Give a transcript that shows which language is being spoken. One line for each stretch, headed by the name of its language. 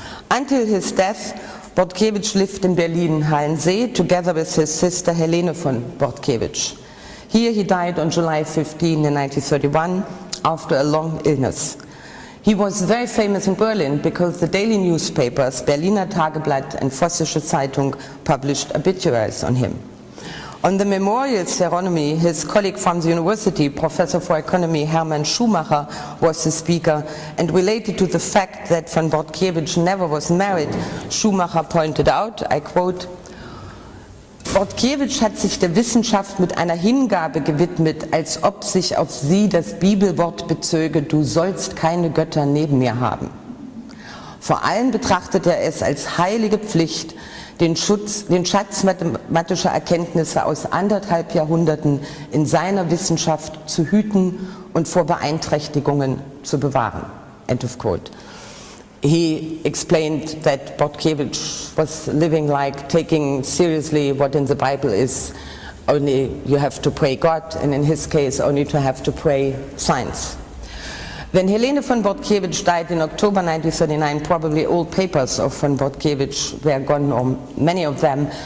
English: Until his death, Bortkiewicz lived in Berlin-Hallensee together with his sister Helene von Bortkiewicz. Here he died on July 15 in 1931 after a long illness. He was very famous in Berlin because the daily newspapers Berliner Tageblatt and Vossische Zeitung published obituaries on him. On the memorial ceremony, his colleague from the university, Professor for Economy Hermann Schumacher, was the speaker, and related to the fact that von Bortkiewicz never was married, Schumacher pointed out, I quote,
German: Bortkiewicz hat sich der Wissenschaft mit einer Hingabe gewidmet, als ob sich auf sie das Bibelwort bezöge, du sollst keine Götter neben mir haben. Vor allem betrachtet er es als heilige Pflicht, den Schatz mathematischer Erkenntnisse aus 1,5 Jahrhunderten in seiner Wissenschaft zu hüten und vor Beeinträchtigungen zu bewahren.
English: End of quote. He explained that Bortkiewicz was living like taking seriously what in the Bible is only you have to pray God, and in his case only to have to pray science. When Helene von Bortkiewicz died in October 1939, probably all papers of von Bortkiewicz were gone, or many of them.